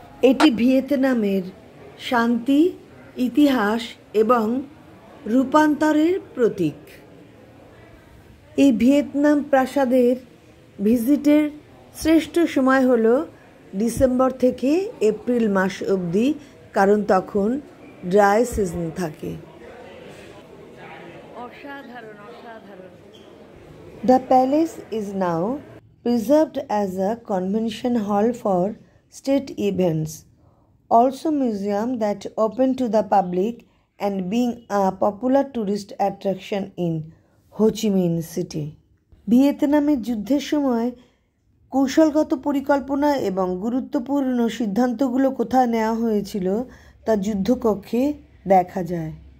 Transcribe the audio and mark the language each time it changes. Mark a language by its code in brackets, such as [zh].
[bn] এটি ভিয়েতনামের শান্তি, ইতিহাস এবং রূপান্তরের প্রতীক। এই ভিয়েতনাম প্রাসাদের ভিজিটের শ্রেষ্ঠ সময় হলো ডিসেম্বর থেকে এপ্রিল মাস অবধি, কারণ তখন ড্রাই সিজন থাকে। অসাধারণ অসাধারণ। [en] The palace is now preserved as a convention hall for state events, also museum that open to the public and being a popular tourist attraction in Ho Chi Minh City. [bn] ভিয়েতনামের যুদ্ধের সময় কৌশলগত পরিকল্পনা এবং গুরুত্বপূর্ণ সিদ্ধান্তগুলো কোথায় নেওয়া হয়েছিল তা যুদ্ধকক্ষে দেখা যায়।